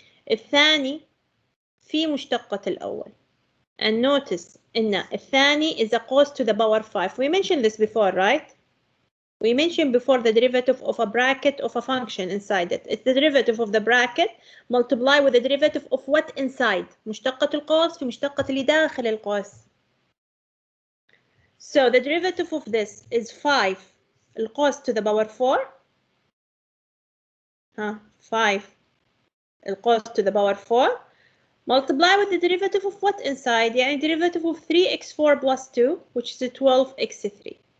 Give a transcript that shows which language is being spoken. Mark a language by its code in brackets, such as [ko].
[ar] الثاني في مشتقة الأول. [en] And notice [ar] إن الثاني [en] is a cos to the power 5. We mentioned this before, right? We mentioned before the derivative of a bracket of a function inside it. It's the derivative of the bracket multiply with the derivative of what inside. [ar] مشتقة القوس في مشتقة اللي داخل القوس. [en] So the derivative of this is 5 القوس to the power 4. 5 القوس to the power 4. Multiply with the derivative of what inside? يعني derivative of 3x4 plus 2, which is 12x3.